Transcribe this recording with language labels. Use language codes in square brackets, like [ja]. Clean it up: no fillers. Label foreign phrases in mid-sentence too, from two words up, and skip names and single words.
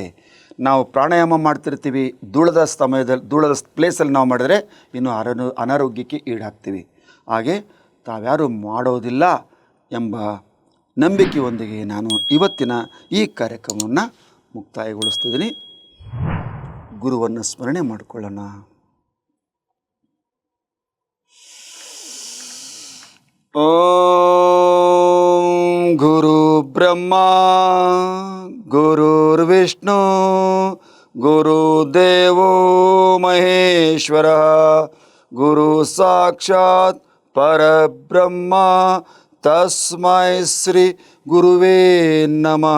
[kn] ನಾವು ಪ್ರಾಣಾಯಾಮ ಮಾಡ್ತಿರ್ತೀವಿ, ಧೂಳದ ಪ್ಲೇಸಲ್ಲಿ ನಾವು ಮಾಡಿದರೆ ಇನ್ನೂ ಅನಾರೋಗ್ಯಕ್ಕೆ ಈಡಾಗ್ತೀವಿ. ಹಾಗೆ ತಾವ್ಯಾರು ಮಾಡೋದಿಲ್ಲ ಎಂಬ ನಂಬಿಕೆಯೊಂದಿಗೆ ನಾನು ಇವತ್ತಿನ ಈ ಕಾರ್ಯಕ್ರಮವನ್ನು ಮುಕ್ತಾಯಗೊಳಿಸ್ತಿದ್ದೀನಿ. ಗುರುವನ್ನು ಸ್ಮರಣೆ ಮಾಡಿಕೊಳ್ಳೋಣ. [sa] ಓಂ ಗುರು ಬ್ರಹ್ಮ ಗುರುರ್ವಿಷ್ಣು ಗುರುದೇವೋ ಮಹೇಶ್ವರ ಗುರು ಸಾಕ್ಷಾತ್ ಪರಬ್ರಹ್ಮ ತಸ್ಮೈ ಶ್ರೀ ಗುರುವೇ ನಮಃ.